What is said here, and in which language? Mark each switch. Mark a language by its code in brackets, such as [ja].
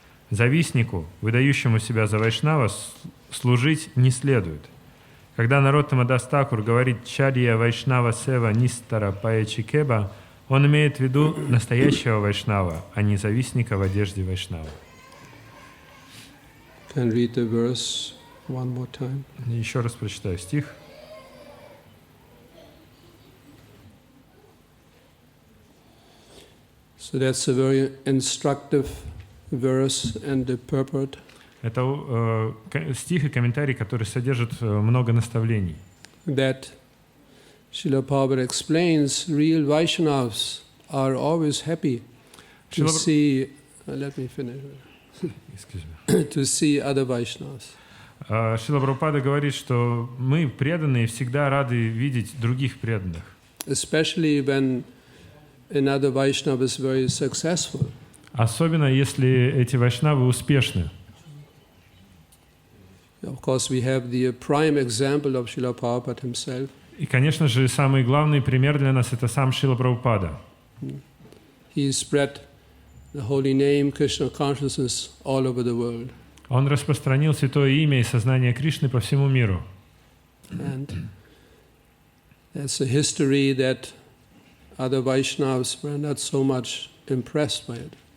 [ru] Завистнику, выдающему себя за вайшнава, служить не следует. Когда Нароттама Дас Такур говорит «Чадья Вайшнава Сева Нистара Паэчикеба», он имеет в виду настоящего вайшнава, а не завистника в одежде вайшнава. [en] Can read the verse one more time. [ru] Еще раз прочитаю стих. [en] So that's a very instructive verse and the purport. [ru] Это стих и комментарий, который содержит много наставлений. [en] That Srila Prabhupada explains, real Vaishnavas are always happy to see. Let me finish. To see other Vaishnavas. [ru] Шрила Прабхупада говорит, что мы, преданные, всегда рады видеть других преданных. [en] Especially when another Vaishnava is very successful. [ru] Особенно, если эти вайшнавы успешны. [en] Of course, we have the prime example of Srila Prabhupada himself. [ru] И, конечно же, самый главный пример для нас — это сам Шрила Прабхупада. [en] He spread the holy name, Krishna consciousness all over the world. [ru] Он распространил святое имя и сознание Кришны по всему миру. [en] And that's a history that other Vaishnavas were not so much impressed by it.